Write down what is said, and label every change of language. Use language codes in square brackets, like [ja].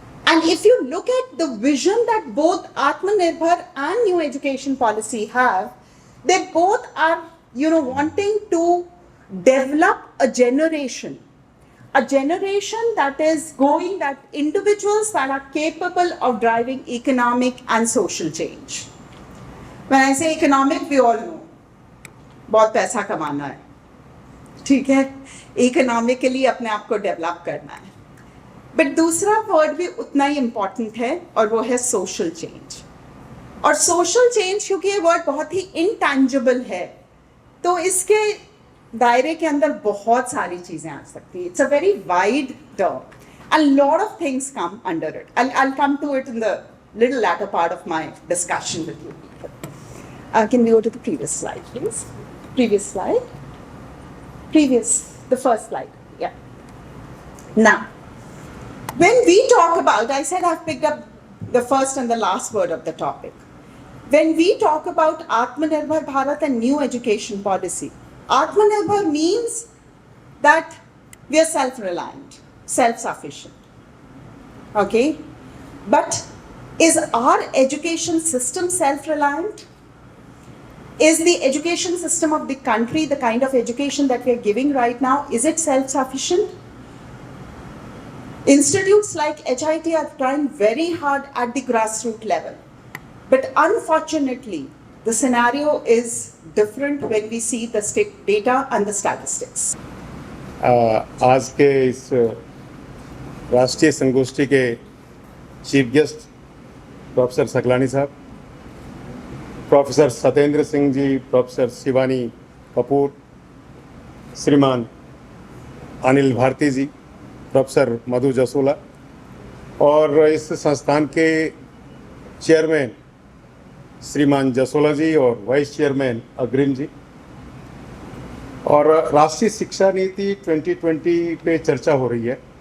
[en] And if you look at the vision that both Atmanirbhar and new education policy have, they both are, wanting to develop a generation that is going, that individuals that are capable of driving economic and social change. When I say economic, we all know, [hi] बहुत पैसा कमाना है, ठीक है, economically अपने आप को develop करना है, बट दूसरा वर्ड भी उतना ही इम्पॉर्टेंट है और वो है सोशल चेंज. और सोशल चेंज क्योंकि ये वर्ड बहुत ही इनटैंजिबल है, तो इसके दायरे के अंदर बहुत सारी चीजें आ सकती है. [en] It's a very wide term and lot of things come under it. I'll come to it in the little latter part of my discussion with you. Can we go to the previous slide, please? Previous slide. The first slide. Yeah. Now, when we talk about, I said I've picked up the first and the last word of the topic. When we talk about Atmanirbhar Bharat and new education policy, Atmanirbhar means that we are self-reliant, self-sufficient. Okay? But is our education system self-reliant? Is the education system of the country, the kind of education that we are giving right now, is it self-sufficient? Institutes like HIT are trying very hard at the grassroots level. But unfortunately, the scenario is different when we see the data and the statistics. [hi] आज के इस राष्ट्रीय संगोष्ठी के chief guest professor Saklani साहब, professor Satyendra Singh ji, professor Shivani Kapoor, श्रीमान अनिल भारती जी, professor मधु जसोला और इस संस्थान के चेयरमैन श्रीमान जसोला जी और वाइस चेयरमैन अग्रिम जी, और राष्ट्रीय शिक्षा नीति 2020 पे चर्चा हो रही है.